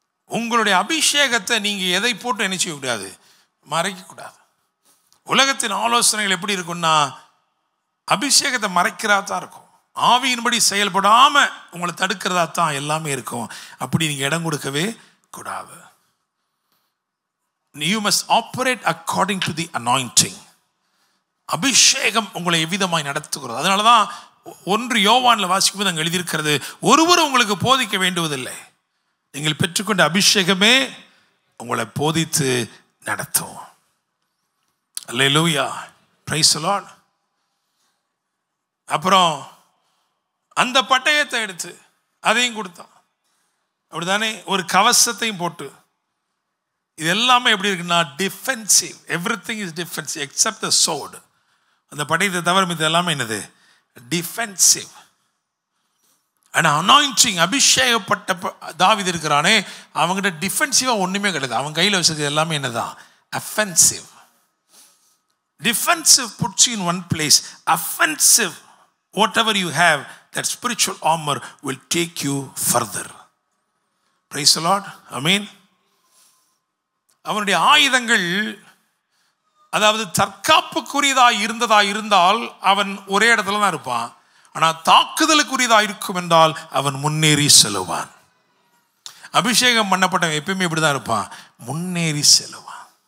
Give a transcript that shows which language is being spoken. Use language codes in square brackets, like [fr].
[ta] உங்களுடைய அபிஷேகத்தை நீங்க எதை போட்டு என்ன செய்யக்கூடாது, மறைக்க கூடாது. உலகத்தின் ஆலோசனைகள் எப்படி இருக்குன்னா, அபிஷேகத்தை மறைக்கிறதா தான் இருக்கும். ஆவியின்படி செயல்படாம உங்களை தடுக்கிறதா தான் எல்லாமே இருக்கும். அப்படி நீங்க இடம் கொடுக்கவே கூடாது. [en] You must operate according to the anointing. [ta] அபிஷேகம் உங்களை எவ்விதமாய் நடத்துகிறது. அதனாலதான் 1 யோவான்ல வாசிக்கும்போது அங்கே எழுதியிருக்கிறது, ஒருவரும் உங்களுக்கு போதிக்க வேண்டுவதில்லை, நீங்கள் பெற்றுக்கொண்ட அபிஷேகமே உங்களை போதித்து நடத்தும். அல்லேலூயா, [en] Praise the Lord. [ta] அப்புறம் அந்த பட்டயத்தை எடுத்து அதையும் கொடுத்தான், அப்படிதானே? ஒரு கவசத்தையும் போட்டு. இது எல்லாமே எப்படி இருக்குன்னா defensive. [en] Everything is defensive except the sword. [ta] அந்த பட்டயத்தை தவிர இது எல்லாமே என்னது? டிஃபென்சிவ். ஆனா அனாயிண்டிங், அபிஷேகப்பட்ட தாவீது இருக்கிறானே, அவங்ககிட்ட டிஃபென்சிவா ஒண்ணுமே கிடையாது. அவங்க கையில் வச்சது எல்லாமே என்னதான்? [en] Offensive. Defensive puts you in one place. Offensive, whatever you have, that spiritual armor will take you further. Praise the Lord. Amen. [ta] அவனுடைய ஆயுதங்கள் அதாவது தற்காப்புக்குரியதாக இருந்தால் அவன் ஒரே இடத்துல தான் இருப்பான். ஆனால் தாக்குதலுக்குரியதாக இருக்கும் என்றால் அவன் முன்னேறி செல்லுவான். அபிஷேகம் பண்ணப்பட்டவன் எப்பயுமே இப்படிதான் இருப்பான், முன்னேறி செல்லுவான்.